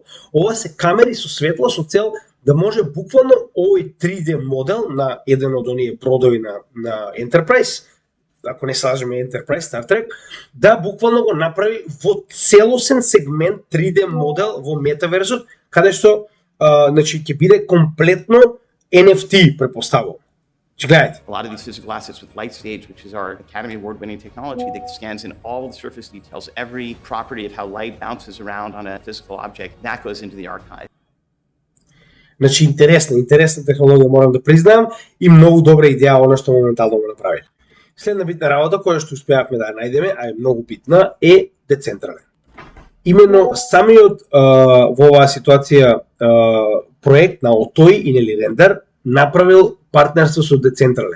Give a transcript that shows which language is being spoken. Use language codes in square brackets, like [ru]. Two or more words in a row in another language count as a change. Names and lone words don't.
[mk] Ова се камери со светло со цел да може буквално овој 3D модел на еден од оние бродови на Enterprise, ако не се лажеме Enterprise, Star Trek, да буквално го направи во целосен сегмент 3D модел во метаверзот, каде што значи ќе биде комплетно NFT предпоставувам. Гледайте. [en] A lot of these physical assets with LightStage, which is our Academy Award-winning technology that scans in all the surface details, every property of how light bounces around on a physical object, that goes into the archive. [mk] Значи интересна технологија морам да признаам и многу добра идеја она што моментално го направи. Следна битна работа која што успеавме да ја најдеме, а е многу битна, е децентрален. Именно самиот во оваа ситуација проект на Otoy и нели Render направил партнерство со Decentraland.